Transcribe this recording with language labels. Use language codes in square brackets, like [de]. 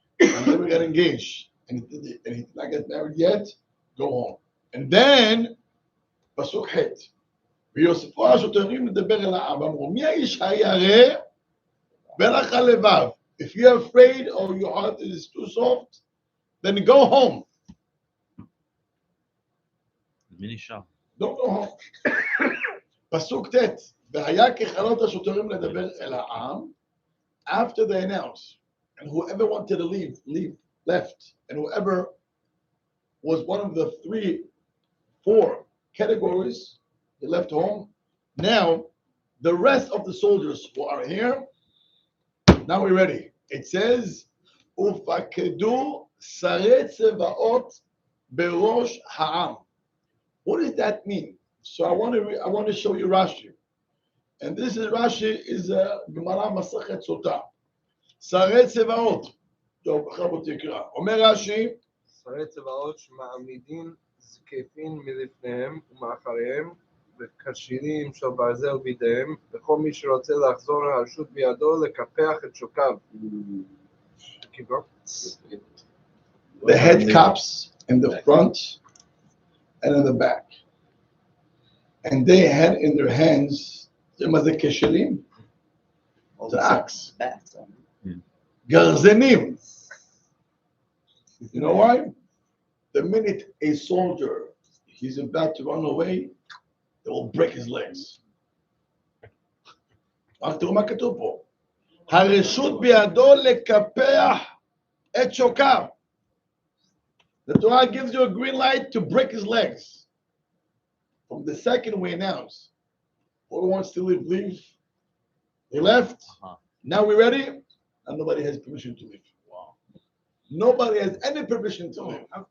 [en] And never got engaged and he did not get married yet, go home. And then [he] פסוק ח' ויוספו השוטרים לדבר אל העם ואמרו מי האיש הירא ולך הלבב. [en] If you're afraid or your heart is too soft, then go home. Don't go home. [he] פסוק ט' והיה ככלות השוטרים לדבר אל העם. [en] After they announced, and whoever wanted to leave, left, and whoever was one of the 4 categories, they left home. Now, the rest of the soldiers who are here, now we're ready. It says, [he] ופקדו שרי צבאות בראש העם. [en] What does that mean? So I want to show you Rashi. And this is Rashi is a Gemara Masachet Sota. [he] שרי צבאות. טוב, עכשיו בוא תקרא. אומר רש"י, שרי צבאות שמעמידים זקפים מלפניהם ומאחריהם וכשירים של ברזל בידיהם וכל מי שרוצה לחזור הרשות בידו לקפח את שוקיו. [en] The head caps in the front and in the back. And they had in their hands the כשלים, the axe, גרזנים. You know why? The minute a soldier he's about to run away, they will break his legs. [he] רק תראו מה כתוב פה. הרשות בידו לקפח את שוקיו. [en] The Torah gives you a green light to break his legs. From the second we announce, whoever wants to leave. He left. Now we're ready, and nobody has permission to leave. Wow. Nobody has any permission to leave.